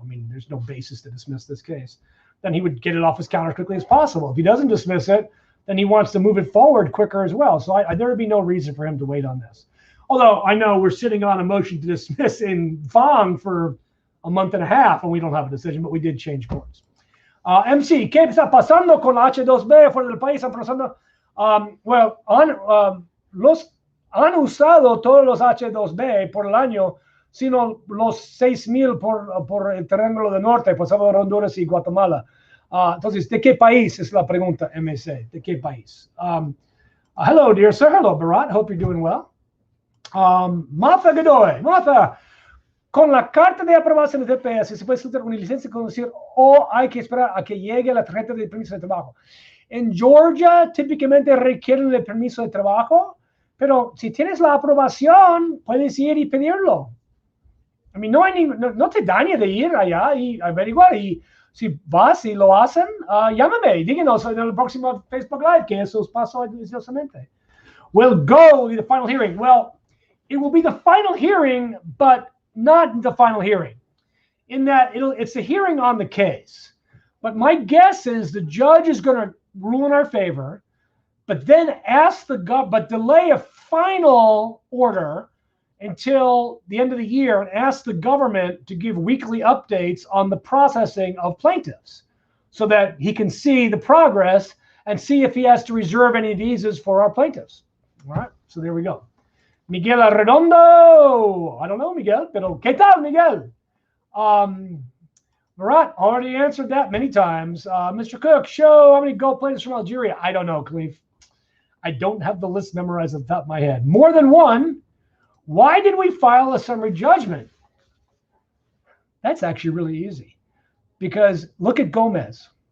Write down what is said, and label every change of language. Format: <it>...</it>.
<en>I mean, there's no basis to dismiss this case. Then he would get it off his counter as quickly as possible. If he doesn't dismiss it, then he wants to move it forward quicker as well. So there would be no reason for him to wait on this. Although I know we're sitting on a motion to dismiss in Fong for a month and a half, and we don't have a decision, but we did change courts.</en> <es>MC, ¿qué está pasando con la H2B fuera del país? ¿Están pasando? Han usado todos los H2B por el año, sino los 6,000 por el triángulo del norte, por Salvador, Honduras y Guatemala. Entonces, ¿de qué país es la pregunta, MC? ¿De qué país?</es> <en>Hello, dear sir. Hello, Barat. Hope you're doing well. Martha Godoy.</en> <es>Martha, con la carta de aprobación de TPS, ¿se puede solicitar una licencia de conducir o hay que esperar a que llegue la tarjeta de permiso de trabajo? En Georgia, típicamente requieren el permiso de trabajo, pero si tienes la aprobación, puedes ir y pedirlo.</es> <en>I mean,</en> <es>no te daña de ir allá y averiguar. Y si vas y lo hacen, llámame, díganos en el próximo Facebook Live que eso pasó deliciosamente.</es> <en>Will go be the final hearing? Well, it will be the final hearing, but not the final hearing. In that it's a hearing on the case. But my guess is the judge is going to rule in our favor, but then delay a final order until the end of the year and ask the government to give weekly updates on the processing of plaintiffs so that he can see the progress and see if he has to reserve any visas for our plaintiffs. All right, so there we go. Miguel Arredondo. I don't know, Miguel,</en> <es>pero ¿qué tal,</es> <en>Miguel? Marat already answered that many times. Mr. Cook, show how many gold plaintiffs from Algeria. I don't know, Khalif. I don't have the list memorized off the top of my head. More than one. Why did we file a summary judgment? That's actually really easy. Because look at Gomez.</en>